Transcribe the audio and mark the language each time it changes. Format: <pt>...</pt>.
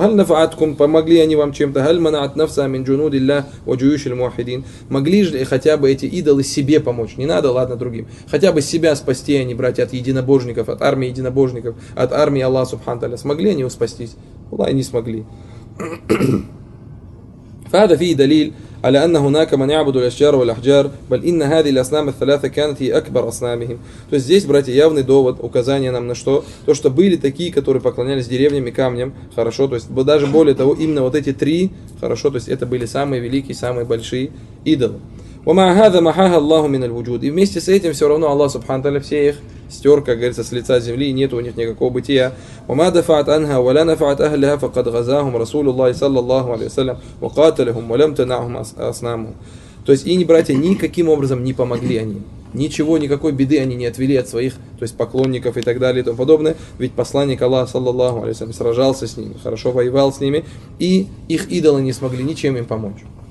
<ar>«Халь нафааткум»,</ar> <ru>помогли они вам чем-то?</ru> <ar>«Халь манаат нафса мин джунуди ллях ва джуюши ль-муахидин?»</ar> <ru>Могли же хотя бы эти идолы себе помочь? Не надо, ладно, другим. Хотя бы себя спасти они, братья, от единобожников, от армии единобожников, от армии Аллаха Субхану Тааля. Смогли они его спастись? Аллах, не смогли.</ru> <ar>فهذا فيه دليل على أن هناك من يعبد الأشجار والأحجار بل إن هذه الأصنام الثلاثة كانت هي أكبر أصنامهم.</ar> <ru>То есть здесь, братья, явный довод, указание нам на что? То, что были такие, которые поклонялись деревьям и камням, хорошо, то есть даже более того, именно вот эти три, хорошо, то есть это были самые великие, самые большие идолы.</ru> <ar>وما هذا محاها الله من الوجود.</ar> <ru>И вместе с этим все равно Аллах Субхану Тааля все их стер, как говорится, с лица земли, и нет у них никакого бытия.</ru> <ar>وما دفعت عنها ولا نفعت أهلها فقد غزاهم رسول الله صلى الله عليه وسلم وقاتلهم ولم تنعهم أصنامهم.</ar> <ru>То есть и не, братья, никаким образом не помогли они. Ничего, никакой беды они не отвели от своих, то есть поклонников и так далее и тому подобное. Ведь посланник Аллаха, саллаллаху алейхи ва саллям, сражался с ними, хорошо воевал с ними, и их идолы не смогли ничем им помочь.</ru>